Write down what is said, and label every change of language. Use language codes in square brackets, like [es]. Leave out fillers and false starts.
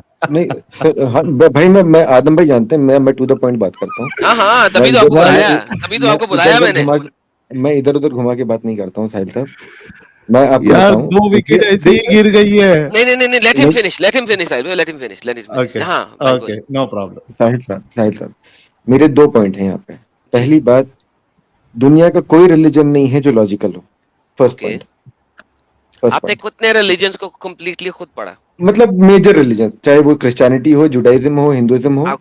[ur] نہیں بھائی, میں آدم بھائی جانتے ہیں, میں [en] to the point [ur] بات کرتا ہوں. ہاں تبھی تو آپ کو بلایا, تبھی تو آپ کو بلایا میں نے. میں ادھر ادھر گھما کے بات نہیں کرتا ہوں ساحل صاحب. میں آپ کو یار بتاؤں 2 وکٹ ایسے ہی گر گئی ہے. [en] نہیں, let him finish Sahil, let him finish. ہاں okay, no problem. [ur] ساحل صاحب میرے 2 پوائنٹ ہیں یہاں پہ. پہلی بات, دنیا کا کوئی ریلیجن نہیں ہے جو لاجیکل ہو. [en] First point. [ur] آپ نے کتنے ریلیجنز کو کمپلیٹلی خود پڑھا؟ مطلب میجر ریلیجن, چاہے وہ کرسچینٹی ہو, جوڈائزم ہو, ہندوازم ہو.